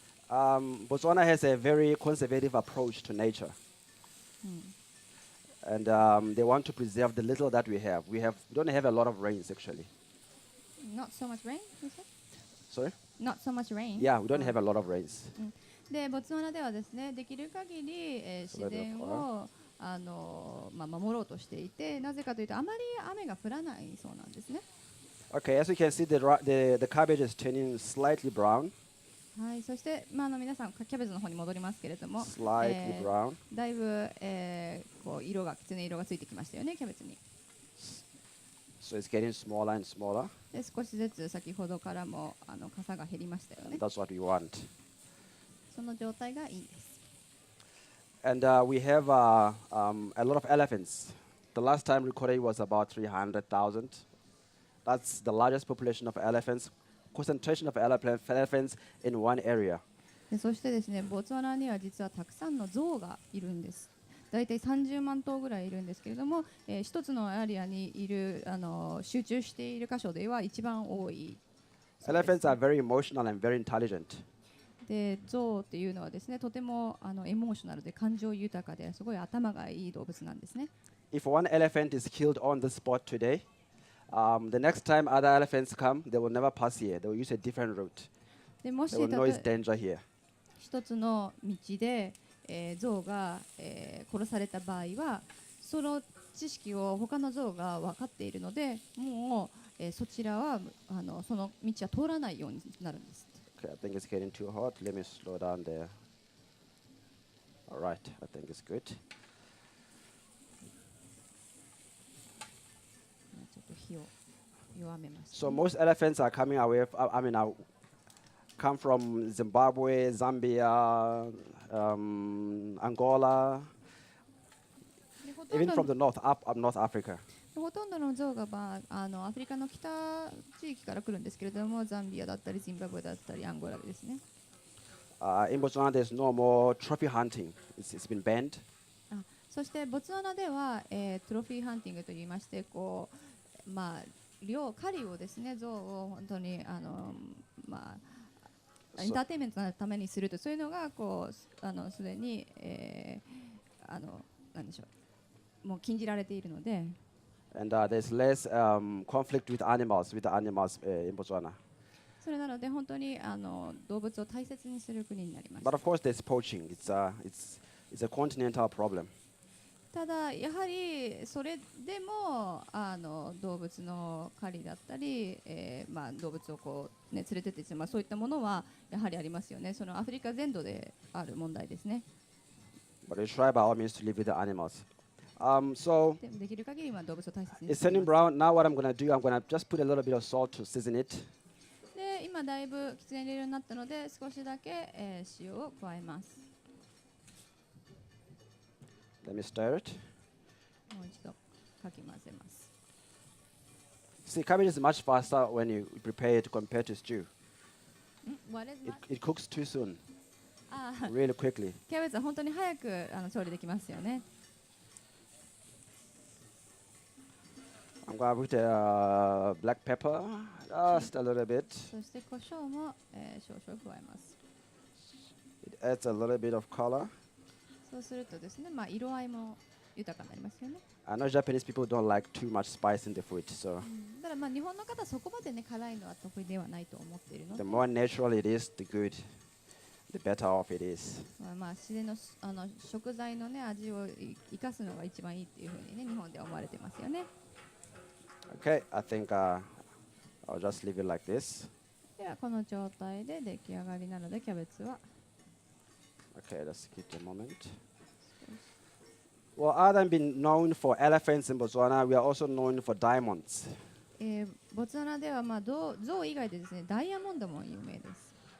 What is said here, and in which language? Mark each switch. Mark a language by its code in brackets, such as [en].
[en] Botswana has a very conservative approach to nature. And they want to preserve the little that we have. We don't have a lot of rains, actually. Not so much rain, you said? Sorry? Not so much rain? Yeah, we don't have a lot of rains. [ja] でボツワナではですね、できる限り、自然を守ろうとしていて、なぜかというとあまり雨が降らないそうなんですね。 [en] Okay, as you can see, the cabbage is turning slightly brown. [ja] はい、そして、皆さんキャベツの方に戻りますけれども、 [en] Slightly brown. [ja] だいぶ、こうきつね色がついてきましたよね、キャベツに。 [en] So it's getting smaller and smaller. [ja] で少しずつ先ほどからも傘が減りましたよね。 [en] That's what we want. [ja] その状態がいいです。 [en] And we have a lot of elephants. The last time recorded was about 300,000. That's the largest population of elephants, concentration of elephants in one area. [ja] でそしてですね、ボツワナには実はたくさんの象がいるんです。だいたい30万頭ぐらいいるんですけれども、一つのエリアにいる集中している箇所では一番多い。 [en] Elephants are very emotional and very intelligent. [ja] で象っていうのはですね、とてもエモーショナルで感情豊かですごい頭がいい動物なんですね。 [en] If one elephant is killed on the spot today, the next time other elephants come, they will never pass here. They will use a different route. [ja] でもし [en] They will know it's danger here. [ja] 一つの道で、象が、殺された場合は、その知識を他の象が分かっているので、もう、そちらはその道は通らないようになるんです。 [en] Okay, I think it's getting too hot. Let me slow down there. All right, I think it's good. [ja] ちょっと火を弱めました、 [en] So most elephants are coming away. Come from Zimbabwe, Zambia, Angola, [ja] でほとん [en] even [ja] ど [en] from the north, up North Africa. [ja] ほとんどの象が、アフリカの北地域から来るんですけれども、ザンビアだったり、ジンバブエだったり、アンゴラですね。 [en] In Botswana, there's no more trophy hunting. It's been banned. [ja] そしてボツワナでは、トロフィーハンティングといいまして、こう狩りをですね、象を本当にまあエンターテインメントのためにすると、そういうのがこうすでに、なんでしょう、もう禁じられているので。 [en] And there's less conflict with the animals in Botswana. [ja] それなので本当に動物を大切にする国になります。 [en] But of course, there's poaching. It's a continental problem. [ja] ただやはりそれでも動物の狩りだったり、まあ、動物をこう、ね、連れてってしまう、そういったものはやはりありますよね。そのアフリカ全土である問題ですね。 [en] But we try by all means to live with the animals. So [ja] でできる限りは動物を大切に [en] it's [ja] してい [en] turning [ja] ます。 [en] Now what I'm going to do, I'm going to just put a little bit of salt to season it. [ja] で今だいぶきつね色になったので少しだけ、塩を加えます。 [en] Let me stir it. [ja] もう一度かき混ぜます。 [en] See, cabbage is much faster when you prepare it compared to stew. What is It cooks too soon, あ really quickly. [ja] キャベツは本当に早く調理できますよね。 [en] I'm going to put black pepper, just a little bit. [ja] そして胡椒も、少々加えます。 [en] It adds a little bit of color. [ja] そうするとですね、まあ、色合いも豊かになりますよね。 [en] I know Japanese people don't like too much spice in the food, so [ja] ただまあ日本の方はそこまでね辛いのは得意ではないと思っているの [en] the [ja] で、 [en] more natural it is, the better off it is. [ja] まあ自然の食材のね味を生かすのが一番いいっていうふうにね日本では思われてますよね。 Okay, I think I'll just leave it like this. ではこの状態で出来上がりなのでキャベツは [en] Okay, let's give it a moment. Well, other than being known for elephants in Botswana, we are also known for diamonds. [ja] ボツワナではまあ象以外でですねダイヤモンドも有名です。